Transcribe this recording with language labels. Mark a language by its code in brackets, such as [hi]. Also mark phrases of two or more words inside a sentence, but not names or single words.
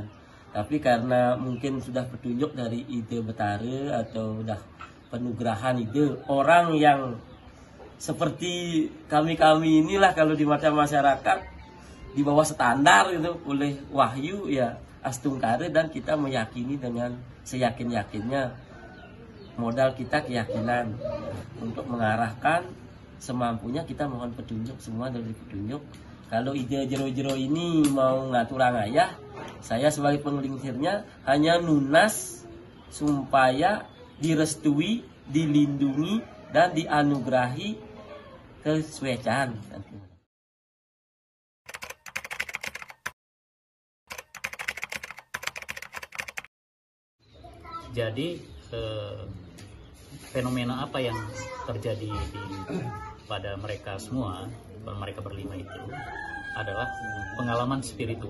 [id] Tapi karena mungkin sudah petunjuk dari ide Betara atau udah penugrahan ide orang yang seperti kami inilah, kalau di mata masyarakat di bawah standar itu oleh wahyu ya astungkare, dan kita meyakini dengan seyakin-yakinnya. Modal kita keyakinan untuk mengarahkan semampunya, kita mohon petunjuk, semua dari petunjuk. Kalau ide jero-jero ini mau [ban] ngaturang ayah, [id] saya sebagai penglingsirnya hanya nunas supaya direstui, dilindungi, dan dianugerahi kesucian. Jadi fenomena apa yang terjadi pada mereka semua, mereka berlima itu adalah pengalaman spiritual.